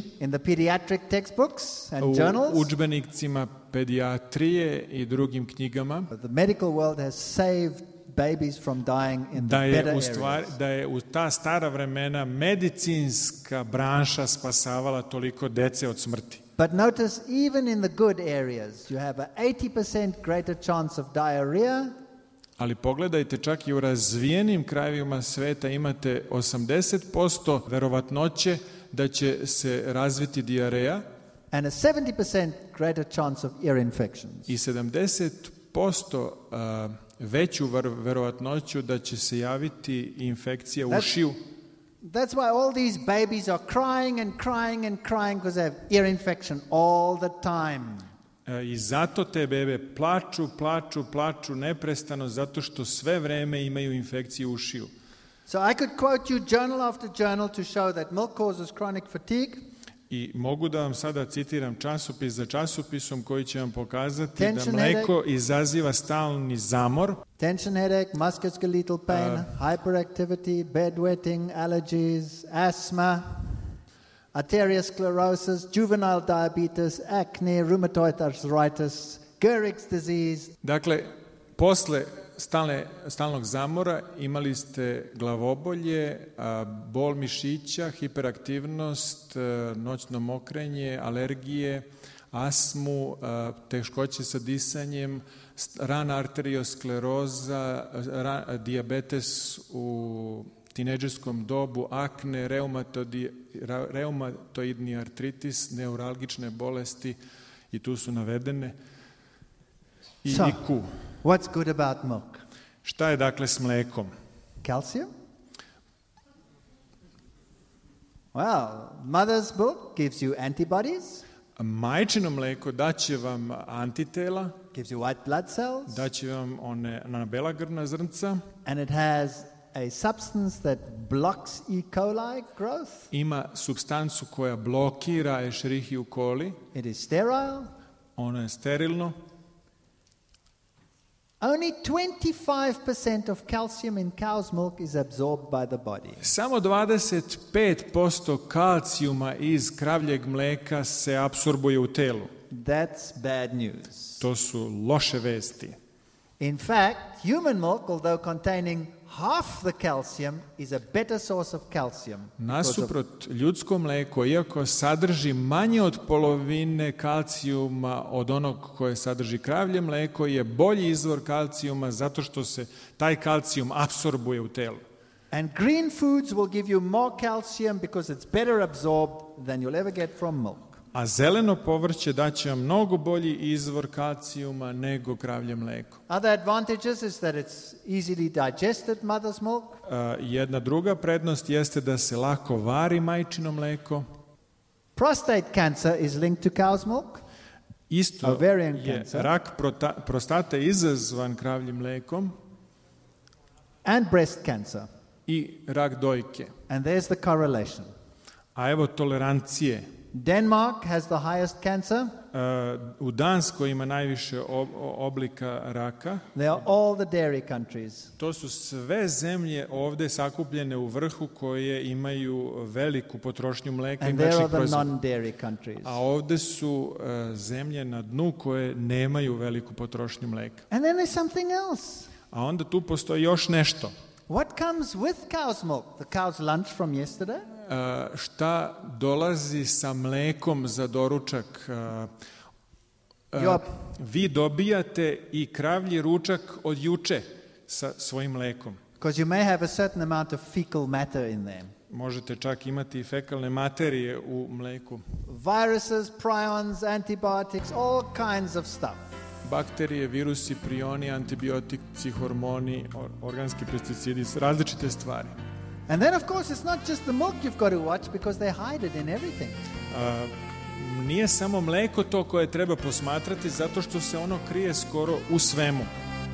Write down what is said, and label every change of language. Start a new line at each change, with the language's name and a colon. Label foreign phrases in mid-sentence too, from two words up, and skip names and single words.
English: in the pediatric textbooks and u journals
Serbian: udžbenicima pedijatrije i drugim knjigama
English: that the medical world has saved babies from dying in the better areas.
Serbian: da je u ta stara vremena medicinska branša spasavala toliko dece od smrti.
English: But notice, even in the good areas, you have a 80% greater chance of diarrhea.
Serbian: Ali pogledajte, čak i u razvijenim krajevima sveta imate 80% verovatnoće da će se razviti dijareja
English: And a 70% greater chance of ear infections.
Serbian: i 70% veću verovatnoću da će se javiti infekcija ušiju.
English: That's why all these babies are crying and crying and crying because they have ear infection all the time.
Serbian: I zato te bebe plaču neprestano zato što sve vreme imaju infekciju ušiju.
English: So I could quote you journal after journal to show that milk causes chronic fatigue.
Serbian: I mogu da vam sada citiram časopis za časopisom koji će vam pokazati Tension da mleko izaziva stalni zamor,
English: Tension headache, musculoskeletal pain, hyperactivity, bedwetting, allergies, asthma, arteriosclerosis, juvenile diabetes, acne, rheumatoid arthritis, Gehrig's disease.
Serbian: Dakle, posle stalnog zamora imali ste glavobolje, bol mišića, hiperaktivnost, noćno mokrenje, alergije, astmu, teškoće sa disanjem, rana arterioskleroza, dijabetes u tinejdžerskom dobu, akne, reumatoidni artritis, neuralgične bolesti i tu su navedene i IQ.
English: What's good about milk?
Serbian: Šta je dakle s mlekom?
English: Calcium? Well, mother's milk gives you antibodies.
Serbian: Majčino mleko daće vam antitela,
English: Gives you white blood cells.
Serbian: daće vam na bela krvna zrnca,
English: And it has a substance that blocks E. coli growth.
Serbian: ima supstancu koja blokira Escherichia coli,
English: It is sterile.
Serbian: ono je sterilno.
English: Only 25% of calcium in cow's milk is absorbed by the body.
Serbian: Samo 25% kalcijuma iz kravljeg mleka se apsorbuje u telu.
English: That's bad news.
Serbian: To su loše vesti.
English: In fact, human milk, although containing half the calcium is a better source of calcium.
Serbian: Nasuprot ljudsko mlijeko, iako sadrži manje od polovine kalcijuma od onog koje sadrži kravlje mlijeko, je bolji izvor kalcijuma zato što se taj kalcijum apsorbuje u telu.
English: And green foods will give you more calcium because it's better absorbed than you'll ever get from milk.
Serbian: A zeleno povrće daće vam mnogo bolji izvor kalcijuma nego kravlje mlijeko.
English: Other advantages is that it's easily digested mother's milk.
Serbian: Jedna druga prednost jeste da se lako vari majčino mlijeko.
English: Prostate cancer is linked to cow's milk. Isto Ovarian je cancer.
Serbian: rak prostate izazvan kravljim mlijekom
English: And breast cancer.
Serbian: i rak dojke.
English: And there's the correlation.
Serbian: A evo tolerancije.
English: Denmark has the highest cancer.
Serbian: U Danskoj ima najviše oblika raka.
English: They are all the dairy countries.
Serbian: To su sve zemlje ovdje sakupljene u vrhu koje imaju veliku potrošnju mlijeka i
English: And there mliječnih are the proizvoda. non-dairy countries.
Serbian: A ovdje su zemlje na dnu koje nemaju veliku potrošnju mlijeka.
English: And then there's something else.
Serbian: A onda tu postoji još nešto.
English: What comes with cow's milk? The cow's lunch from yesterday?
Serbian: Šta dolazi sa mlekom za doručak? Vi dobijate i kravlji ručak od juče sa svojim mlekom.
English: Because you may have a certain amount of fecal matter in them.
Serbian: Možete čak imati i fekalne materije u mleku.
English: Viruses, prions, antibiotics, all kinds of stuff.
Serbian: Bakterije, virusi, prioni, antibiotici, hormoni, organski pesticidi, različite stvari.
English: And then, of course, it's not just the milk you've got to watch because they hide it in everything.
Serbian: Nije samo mleko to koje treba posmatrati zato što se ono krije skoro u svemu.